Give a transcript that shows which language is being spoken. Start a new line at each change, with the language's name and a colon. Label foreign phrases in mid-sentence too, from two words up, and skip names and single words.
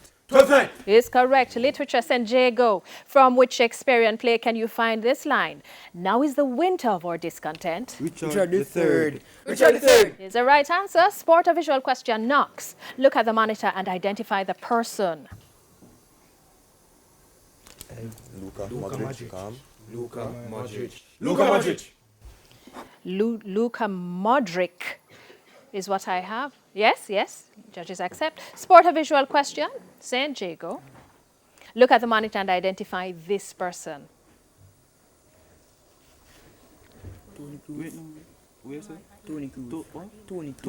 English: 12th night. Is correct. Literature, St. Jago. From which Shakespearean play can you find this line, "Now is the winter of our discontent"? Richard the Third. Richard the Third. Is the right answer. Sport or visual question, Knox. Look at the monitor and identify the person. Luka Modric. Modric. Luka Modric. Luka Modric. Luka Modric is what I have. Yes, yes. Judges accept. Sport or visual question, St. Jago. Look at the monitor and identify this person. Wait, no. Where is it? Tony Cruz. Tony Cruz.